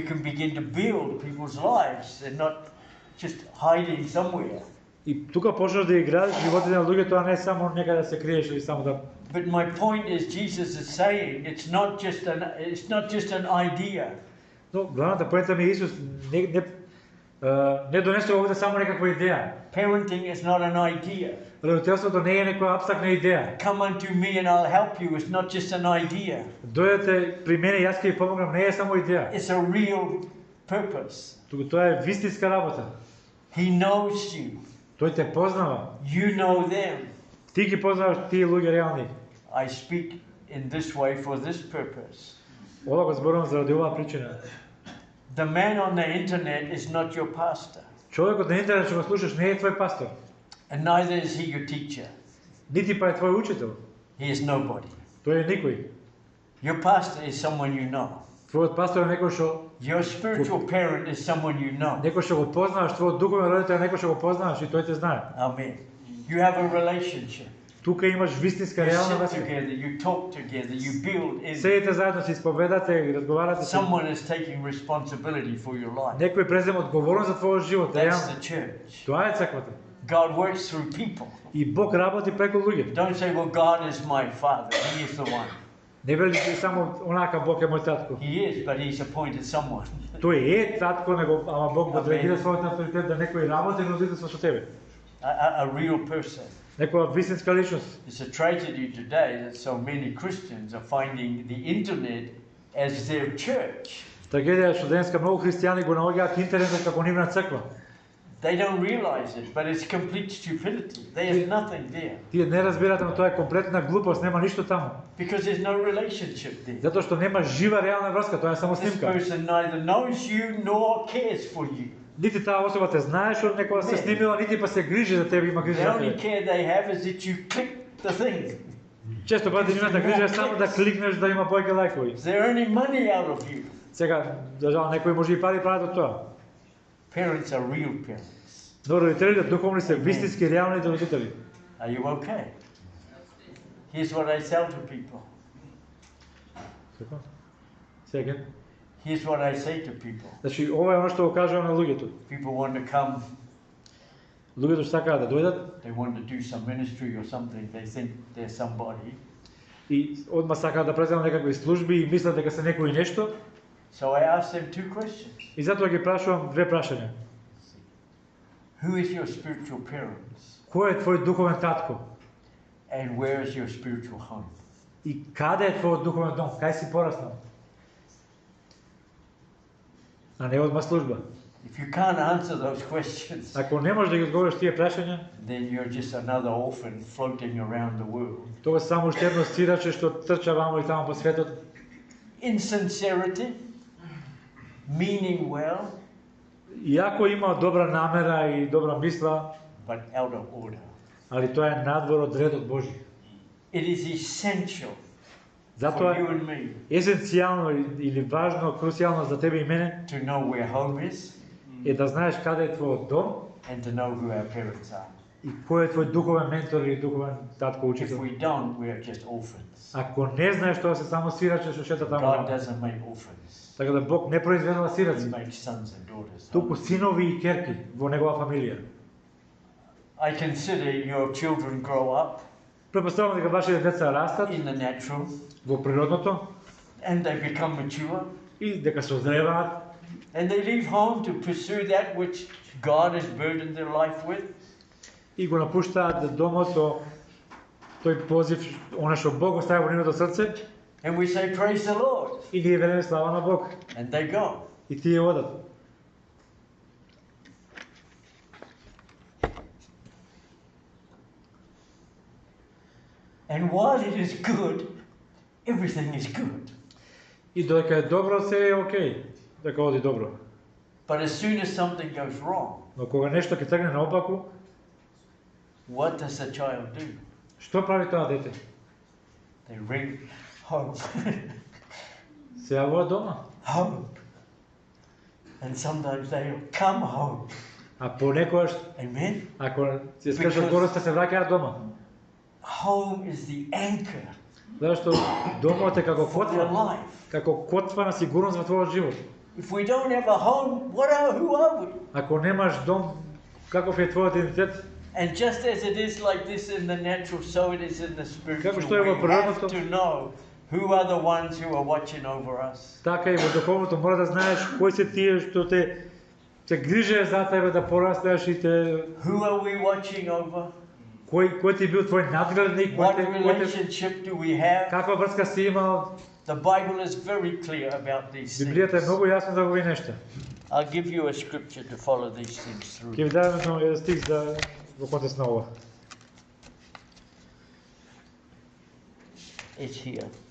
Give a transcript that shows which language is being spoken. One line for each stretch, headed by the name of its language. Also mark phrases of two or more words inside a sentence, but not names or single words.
English: You can begin to build people's lives and not just hiding somewhere.
Macedonian: И тука почнеш да играеш животите на луѓето, а не само некаде да се криеш или само да.
English: But my point is, Jesus is saying it's not just an idea.
Macedonian: Но главната поента ми е Исус Не донесе овде само некаква идеја.
English: Parenting is not an idea.
Macedonian: Родителството не е некоја апстрактна идеја.
English: Come unto me and I'll help you. It's not just an idea.
Macedonian: Дојдете при мене, јас ќе ви помогнам, не е само идеја.
English: It's a real purpose.
Macedonian: Туку тоа е вистинска работа.
English: He knows you.
Macedonian: Тој те познава.
English: You know them.
Macedonian: Ти ги познаваш тие луѓе реални.
English: I speak in this way for this purpose.
Macedonian: Ова го зборувам заради оваа причина.
English: The man on the internet is not your pastor,
Macedonian: Човекот на интернет што го слушаш не е твој пастор,
English: and neither is he your teacher.
Macedonian: нити па е твој учител.
English: He is nobody.
Macedonian: Тој е никој.
English: Your pastor is someone you know.
Macedonian: Твојот пастор е некој што
English: Your spiritual parent is someone you know.
Macedonian: некој што го познаваш, твојот духовен родител е некој што го познаваш и тој те знае.
English: Amen. You have a relationship.
Macedonian: Тука имаш вистинска
English: You
Macedonian: реална
English: sit
Macedonian: врска.
English: together, you talk together, you build in.
Macedonian: Седите заедно, се исповедате и разговарате се.
English: Someone is taking responsibility for your life.
Macedonian: Некој презема одговорност за твојот живот,
English: That's
Macedonian: реално.
English: the church.
Macedonian: Тоа е црквата.
English: God works through people.
Macedonian: И Бог работи преку луѓе.
English: Don't say, well, God is my father. He is the one.
Macedonian: Не вели само онака Бог е мој татко.
English: He is, but he's appointed someone.
Macedonian: Тој е татко, него ама Бог го Амен. делегира својот авторитет да некој работи на родителство со тебе.
English: A real person.
Macedonian: Некоја вистинска личност.
English: It's a tragedy today that so many Christians are finding the internet as their church.
Macedonian: Трагедија е што денеска многу христијани го наоѓаат интернетот како нивна црква.
English: They don't realize it, but it's complete stupidity. There's nothing there
Macedonian: Тие не разбирате, но тоа е комплетна глупост, нема ништо таму.
English: because there's no relationship there.
Macedonian: Затоа што нема жива реална врска, тоа е само
English: This
Macedonian: снимка.
English: person neither knows you nor cares for you.
Macedonian: Нити таа особа те знае што некоја се Не. снимила, нити па се грижи за тебе, има грижа
English: The
Macedonian: за
English: only
Macedonian: тебе.
English: care they have is that you click the thing.
Macedonian: Често пати нивната грижа е само да кликнеш да има повеќе лајкови.
English: They're earning money out of you.
Macedonian: Сега, за жал, некои може и пари прават од тоа.
English: Parents are real parents.
Macedonian: Но родителите духовни се вистински реалните родители.
English: Are you okay? Here's what I tell to people.
Macedonian: Сега.
English: Here's what I say to people.
Macedonian: Значи, ова е оно што го кажувам на луѓето.
English: People want to come,
Macedonian: Луѓето што сакаат да дојдат
English: they want to do some ministry or something, they think they're somebody.
Macedonian: и одма сакаат да преземат некакви служби и мислат дека се некои нешто.
English: So I ask them two questions.
Macedonian: И затоа ги прашувам две прашања.
English: Who is your spiritual parents?
Macedonian: Кој е твој духовен татко?
English: And where is your spiritual home?
Macedonian: И каде е твојот духовен дом? Кај си пораснал? А не одма служба.
English: If you can't answer those questions,
Macedonian: Ако не можеш да ги одговориш тие прашања,
English: then you're just another orphan floating around the world.
Macedonian: тоа само уште едно сираче што трча вамо и таму по светот.
English: Insincerity, meaning well,
Macedonian: Иако има добра намера и добра мисла,
English: but out of order.
Macedonian: али тоа е надвор од редот Божи.
English: It is essential for
Macedonian: Затоа
English: you and me
Macedonian: е есенцијално или важно, крусијално за тебе и мене
English: to know where home is
Macedonian: е да знаеш каде е твојот дом
English: and to know who our parents are.
Macedonian: и кој е твој духовен ментор или духовен татко
English: If
Macedonian: учител.
English: we don't, we are just orphans.
Macedonian: Ако не знаеш тоа се само сираче што шета таму.
English: God doesn't make orphans.
Macedonian: Така да Бог не произведува
English: He
Macedonian: сираци,
English: makes sons and daughters.
Macedonian: туку синови и ќерки во негова фамилија.
English: I consider your children grow up
Macedonian: Препоставувам дека вашите деца растат
English: in the natural
Macedonian: во природното
English: and they become mature
Macedonian: и дека созреваат
English: and they leave home to pursue that which God has burdened their life with.
Macedonian: и го напуштаат домот со тој позив, она што Бог остави во нивното срце
English: And we say, praise the Lord.
Macedonian: и ние велиме слава на Бог.
English: And they go.
Macedonian: И тие одат.
English: And while it is good, everything is good.
Macedonian: И додека е добро, се е окей, дека оди добро.
English: But as soon as something goes wrong,
Macedonian: Но кога нешто ќе тргне наопаку,
English: what does the child do?
Macedonian: што прави тоа дете?
English: They ring home.
Macedonian: Се јавува дома.
English: Home. And sometimes they'll come home.
Macedonian: А понекогаш,
English: Amen?
Macedonian: ако се скажат гореста, се враќаат дома.
English: Home is the anchor
Macedonian: Зашто домот е како
English: for their
Macedonian: котва,
English: life.
Macedonian: како котва на сигурност во твојот живот.
English: If we don't have a home, who are we?
Macedonian: Ако немаш дом, каков е твојот идентитет?
English: And just as it is like this in the natural, so it is in the spiritual.
Macedonian: Како што е во
English: We have
Macedonian: природното.
English: to know who are the ones who are watching over us.
Macedonian: Така и во духовното мора да знаеш кои се тие што те се грижее за тебе да порастеш и те
English: Who are we watching over?
Macedonian: кој ти бил твој надгледник,
English: What relationship do we have?
Macedonian: каква врска си имал.
English: The Bible is very clear about these
Macedonian: Библијата е
English: things.
Macedonian: многу јасна за овие нешта.
English: I'll give you a scripture to follow these things through.
Macedonian: Ќе ви дадам еден стих за во контекст на ова.
English: It's here.